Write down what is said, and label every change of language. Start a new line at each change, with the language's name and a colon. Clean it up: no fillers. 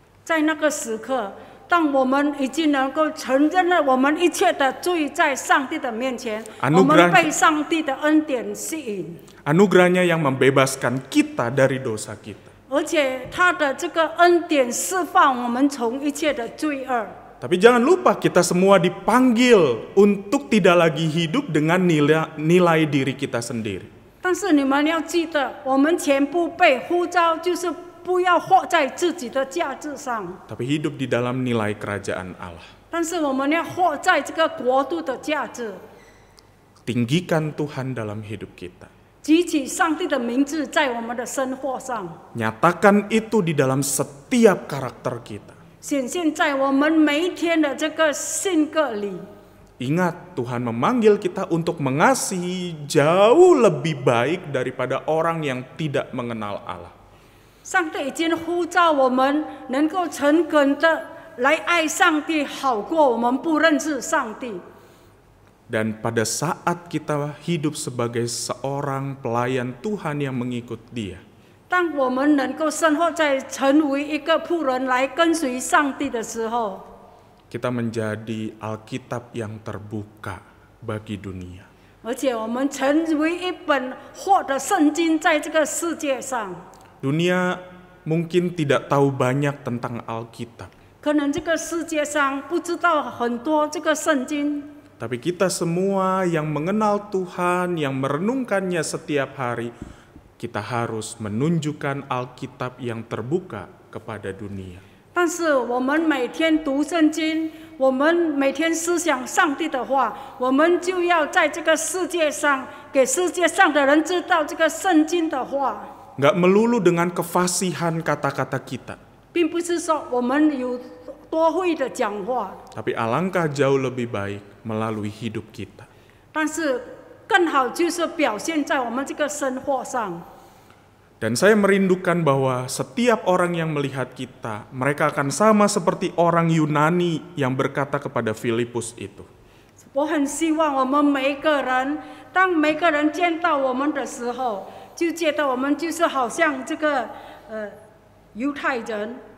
Chinese: 在那个时刻，当我们已经能够承认了我们一切的罪在上帝的面前，我们被上帝的恩典吸引，
Indonesian: Anugerahnya yang membebaskan kita dari dosa kita.
Chinese: 而且他的这个恩典释放我们从一切的罪恶。
Indonesian: Tapi jangan lupa kita semua dipanggil untuk tidak lagi hidup dengan nilai diri kita sendiri.
Chinese: 但是你们要记得，我们全部被呼召，就是不要活在自己的价值上，
Indonesian: Tapi hidup di dalam nilai kerajaan Allah.
Chinese: 但是我们要活在这个国度的价值，
Indonesian: Tinggikan Tuhan dalam hidup kita.
Chinese: 举起上帝的名字在我们的生活上，
Indonesian: Nyatakan itu di dalam setiap karakter kita.
Chinese: 显现在我们每一天的这个性格里。
Indonesian: Ingat, Tuhan memanggil kita untuk mengasihi jauh lebih baik daripada orang yang tidak mengenal Allah.
Chinese: 上帝已经呼召我们能够诚恳的来爱上帝，好过我们不认识上帝。
Indonesian: Dan pada saat kita hidup sebagai seorang pelayan Tuhan yang mengikut Dia,
Chinese: 当我们能够生活在成为一个仆人来跟随上帝的时候，
Indonesian: kita menjadi Alkitab yang terbuka bagi dunia.
Chinese: 而且我们成为一本活的圣经，在这个世界上，
Indonesian: Dunia mungkin tidak tahu banyak tentang Alkitab,
Chinese: 可能这个世界上不知道很多这个圣经，
Indonesian: tapi kita semua yang mengenal Tuhan, yang merenungkannya setiap hari, kita harus menunjukkan Alkitab yang terbuka kepada dunia.
Chinese: 但是我们每天读圣经，我们每天思想上帝的话，我们就要在这个世界上给世界上的人知道这个圣经的话，
Indonesian: Nggak melulu dengan kefasihan kata-kata kita,
Chinese: 并不是说我们有多会的讲话，
Indonesian: tapi alangkah jauh lebih baik melalui hidup kita.
Chinese: 但是更好就是表现在我们这个生活上。
Indonesian: Dan saya merindukan bahwa setiap orang yang melihat kita, mereka akan sama seperti orang Yunani yang berkata kepada Filipus itu.
Chinese: 我很希望我们每一个人，当每个人见到我们的时候，就觉得我们就是好像这个犹太人，